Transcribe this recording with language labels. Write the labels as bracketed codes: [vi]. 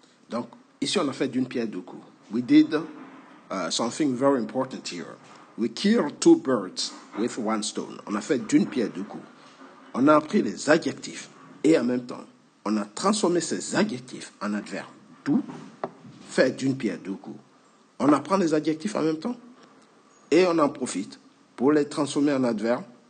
[fr] Donc, ici, on a fait d'une pierre deux coups. [en] We did something very important here. We killed two birds with one stone. [fr] On a fait d'une pierre deux coups. On a appris les adjectifs et en même temps, on a transformé ces adjectifs en adverbes. Tout fait d'une pierre deux coups. On apprend les adjectifs en même temps et on en profite pour les transformer en adverbes.